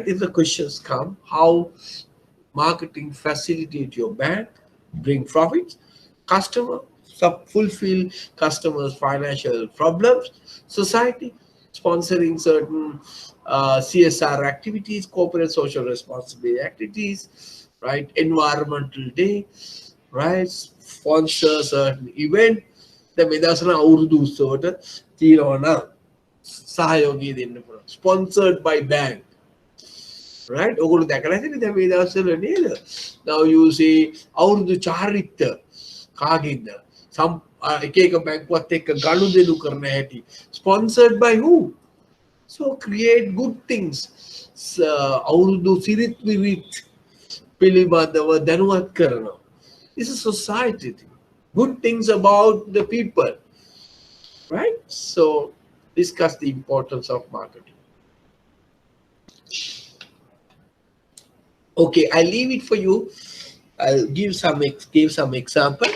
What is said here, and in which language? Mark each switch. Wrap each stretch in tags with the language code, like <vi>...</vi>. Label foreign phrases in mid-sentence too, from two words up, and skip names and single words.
<en>If the questions come, how marketing facilitate your bank, bring profits, customer, fulfill customers' financial problems, society, sponsoring certain CSR activities, corporate social responsibility activities, right? Environmental day, right? Sponsor certain event.</en> <si>දැන් මේ දවස්වල අවුරුදු උත්සවට තියෙනවා නම් සහයෝගය දෙන්න පුළුවන්.</si> <en>Sponsored by bank. Right?</en> <si>ඔගොල්ලෝ දැකලා තියෙන්නේ දැන් මේ දවස්වල නේද?</si> <en>Now you see</en> <si>අවුරුදු චාරිත්‍ර කාගේද? එක එක බැංකුවත් එක්ක ගනුදෙනු කරන හැටි.</si> <en>Sponsored by who? So create good things.</en> <si>අවුරුදු සිරිත් විරිත් පිළිබඳව දැනුවත් කරනවා.</si> <en>This is society. Good things about the people. Right? So discuss the importance of marketing. Okay, I'll leave it for you. I'll give some example.</en>